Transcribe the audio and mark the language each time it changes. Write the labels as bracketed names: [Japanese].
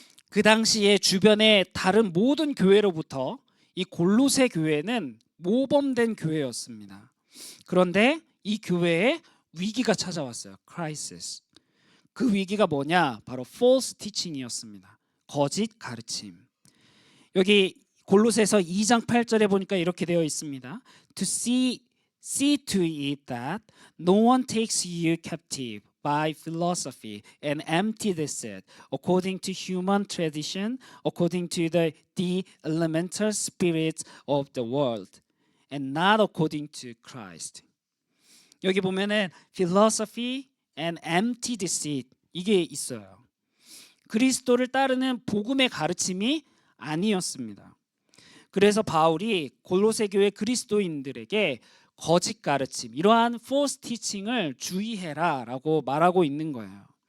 [Korean] 그 당시에 주변의 다른 모든 교회로부터 이 골로새 교회는 모범된 교회였습니다. 그런데 이 교회에 위기가 찾아왔어요. crisis. 그 위기가 뭐냐? 바로 false teaching이었습니다. 거짓 가르침. 여기 골로새서 2장 8절에 보니까 이렇게 되어 있습니다. [English] To see to it that no one takes you captive by philosophy and empty deceit, according to human tradition, according to the elemental spirits of the world, and not according to Christ. [Korean] 여기 보면은 philosophy and empty deceit 이게 있어요. 그리스도를 따르는 복음의 가르침이 아니었습니다. 그래서 바울이 골로새 교회 그리스도인들에게 거짓 가르침, 이러한 false teaching을 주의해라라고 말하고 있는 거예요.